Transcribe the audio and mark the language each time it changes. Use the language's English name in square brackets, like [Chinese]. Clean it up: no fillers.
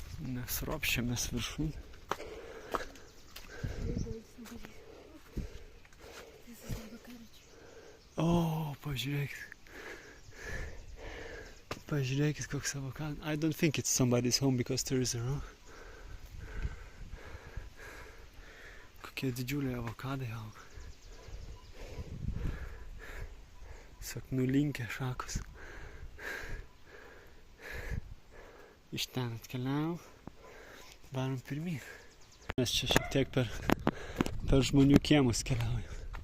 [Lithuanian] Mes ropščiamės viršun. O, pažiūrėkit koks avokadas. [English] I don't think it's somebody's home because there is a room. [Lithuanian] Kokie didžiuliai avokadai auga. Sak nulinkę šakos. Iš ten atkeliavom. Varom pirmyn. Mes čia šiek tiek per žmonių kiemus keliaujam.